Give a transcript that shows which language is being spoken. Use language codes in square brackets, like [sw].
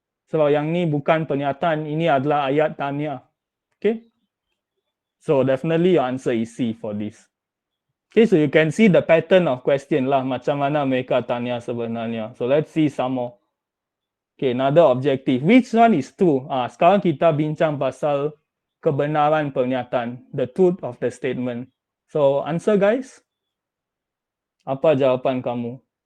[ms] Sebab yang ni bukan pernyataan, ini adalah ayat tanya. [en] Okay. So definitely your answer is C for this. Okay, so you can see the pattern of question lah. [ms] Macam mana mereka tanya sebenarnya. [en] So let's see some more. Okay, another objective. Which one is true? [ms] Sekarang kita bincang pasal kebenaran pernyataan. [en] The truth of the statement. So answer guys. [ms] Apa jawapan kamu?